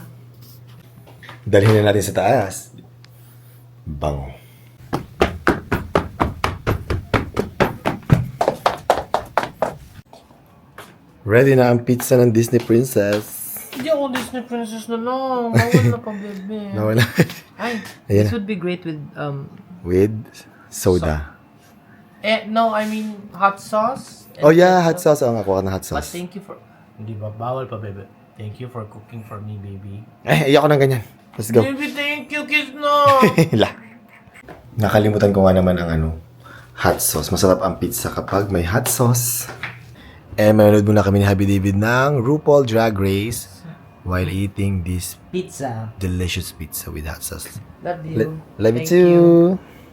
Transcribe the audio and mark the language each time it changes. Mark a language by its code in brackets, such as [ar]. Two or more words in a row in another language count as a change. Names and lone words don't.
[tl] Dalhin na natin sa taas. Bango. Ready na ang pizza ng Disney Princess. Hindi ako Disney princess na lang. Bawal na pa, bebe. Nawala. Ay, Ayan [en] this [tl] na. [en] would be great with, With soda. no, I mean, hot sauce. Oh yeah, hot sauce. [tl] Oo nga, kuha ng [en] hot But sauce. thank you for... [tl] Hindi ba? Bawal pa, bebe. [en] Thank you for cooking for me, baby. [tl] Ayoko ng ganyan. [en] Let's go. Baby, thank you, kiss no! La. [tl] Nakalimutan ko nga naman ang [en] hot sauce. [tl] Masarap ang pizza kapag may [en] hot sauce. [tl] Manonood muna kami ni Happy David ng RuPaul Drag Race [en] while eating this Pizza. delicious pizza with hot sauce. Love you. Love you Thank you. too.